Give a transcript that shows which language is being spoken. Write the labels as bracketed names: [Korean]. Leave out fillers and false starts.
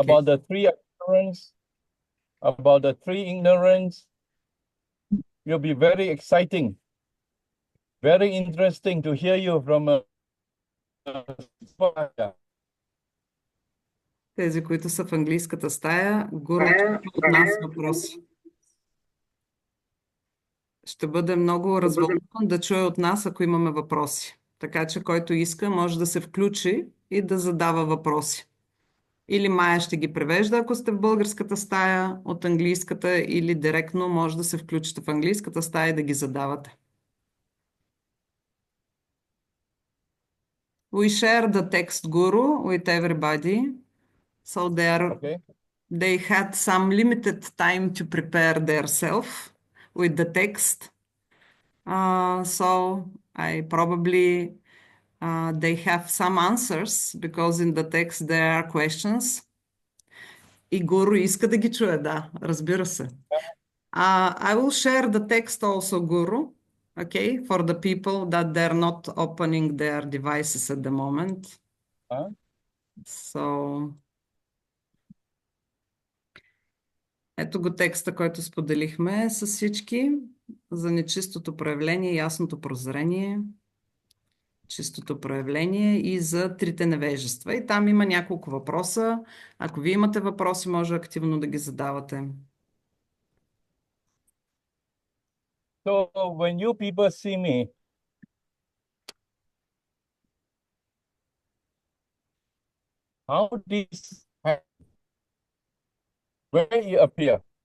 [English] about the three appearance, about the three ignorance? Will be very exciting, very interesting to hear you from [Bulgarian] Тези, които са в английската стая, Гуру чака от нас въпроси. Ще бъде много развълнуван да чуе от нас, ако имаме въпроси. Така че, който иска, може да се включи и да задава въпроси. Или Майя ще ги превежда, ако сте в българската стая, от английската, или директно може да се включите в английската стая и да ги задавате. [English] We share the text, Guru, with everybody. So they had some limited time to prepare themselves with the text. So I probably they have some answers because in the text there are questions. [Bulgarian] И Гуру иска да ги чуе, да, разбира се. [English] I will share the text also, Guru, okay, for the people that they're not opening their devices at the moment. [Bulgarian] So, ето го текста, който споделихме с всички за нечистото проявление, ясното прозрение, чистото проявление и за трите невежества. И там има няколко въпроса. Ако вие имате въпроси, може активно да ги задавате. [English] So when you people see me, how this happen? Where you appear?